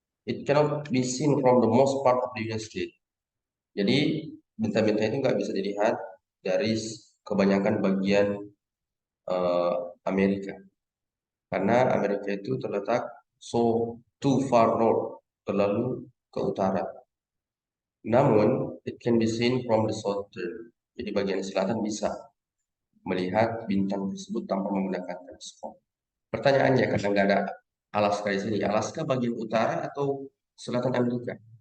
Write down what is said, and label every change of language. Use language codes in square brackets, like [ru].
[en] It cannot be seen from the most part of the United States. [id] Jadi bintang-bintang itu nggak bisa dilihat dari kebanyakan bagian Amerika. Karena Amerika itu terletak [en] too far north, [id] terlalu ke utara. [en] Namun, it can be seen from the southern. [id] Jadi bagian selatan bisa melihat bintang tersebut tanpa menggunakan teleskop. Pertanyaannya, karena nggak ada Alaska di sini, Alaska bagian utara atau selatan Amerika?